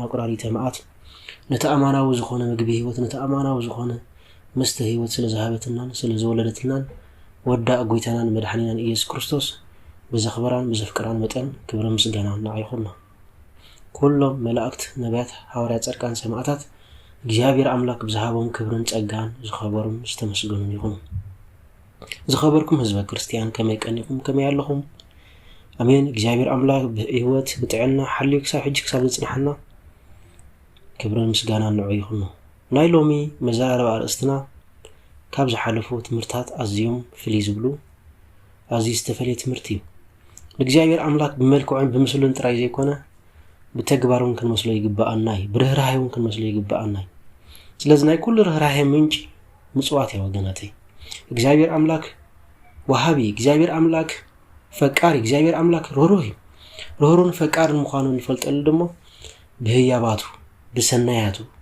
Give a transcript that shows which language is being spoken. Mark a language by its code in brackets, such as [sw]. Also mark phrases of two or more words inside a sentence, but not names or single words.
[ti] አቁራሪተ መዓት ነተኣማናዊ ዝኾነ ምግቢ ህይወት ነተኣማናዊ ዝኾነ መስተ ህይወት ስለዝሃበትናን ስለዝወለደትናን ወዳእ ጎይታናን መድኃኒናን ኢየሱስ ክርስቶስ ብዘኽበራን ብዘፍቅራን መጠን ክብርን ምስጋናን ንዓይኹና። ኩሎም መላእክት ነቢያት ሐዋርያት ጻድቃን ሰማዕታት እግዚአብሔር አምላክ ብዝሃቦም ክብርን ጸጋን ዝኸበሩን ዝተመስገኑን ይኹኑ። ዝኸበርኩም ህዝበ ክርስቲያን ከመይ ቀኒኩም ከመይ ኣለኹም? አሜን። እግዚአብሔር አምላክ በህይወት በጥዕና ሓልዩ ክሳብ ሕጂ ክሳብ ዝጽንሐና ክብርን ምስጋናን ንዑ ይኹኑ። ናይ ሎሚ መዛረባ አርእስትና ካብ ዝሓለፉ ትምህርታት ኣዝዮም ፍልይ ዝብሉ ኣዝዩ ዝተፈለየ ትምህርቲ እዩ። እግዚአብሔር አምላክ ብመልክዑን ብምስሉን ጥራይ ዘይኮነ ብተግባሩን ክንመስሎ ይግባአና እዩ። ብርህራሄውን ክንመስሎ ይግባአና እዩ። ስለዚ ናይ ኩሉ ርህራሄ ምንጭ ምጽዋት ያ ወገናተይ እግዚአብሔር አምላክ ወሃቢ እግዚአብሔር አምላክ ፈቃሪ እግዚአብሔር አምላክ ሮህሩህ እዩ። ሮህሩን ፈቃርን ምዃኑን ንፈልጠሉ ደሞ ብህያባቱ ብሰናያቱ